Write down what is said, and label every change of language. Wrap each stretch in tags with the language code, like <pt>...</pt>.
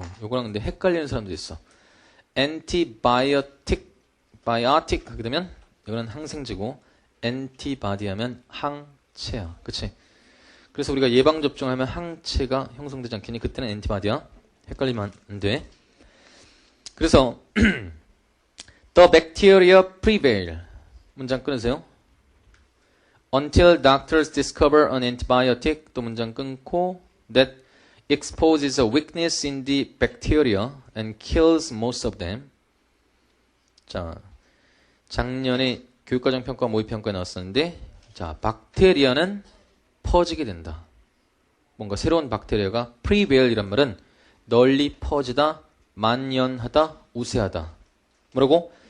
<ko>요거랑 근데 헷갈리는 사람도 있어. 엔티바이오틱, 바이오틱 하게 되면 이거는 항생제고 엔티바디 하면 항체야. 그치? 그래서 우리가 예방접종하면 항체가 형성되지 않겠니? 그때는 엔티바디야. 헷갈리면 안 돼.</ko> <en>그래서 The bacteria prevail.</en> <ko>문장 끊으세요.</ko> <en>Until doctors discover an antibiotic.</en> <ko>또 문장 끊고</ko> <en>that exposes a weakness in the bacteria and kills most of them.</en> <ko>자, 작년에 교육과정 평가 모의평가에 나왔었는데 자, 박테리아는 퍼지게 된다. 뭔가 새로운 박테리아가 prevail 이란 말은 널리 퍼지다, 만연하다, 우세하다. 뭐라고?</ko>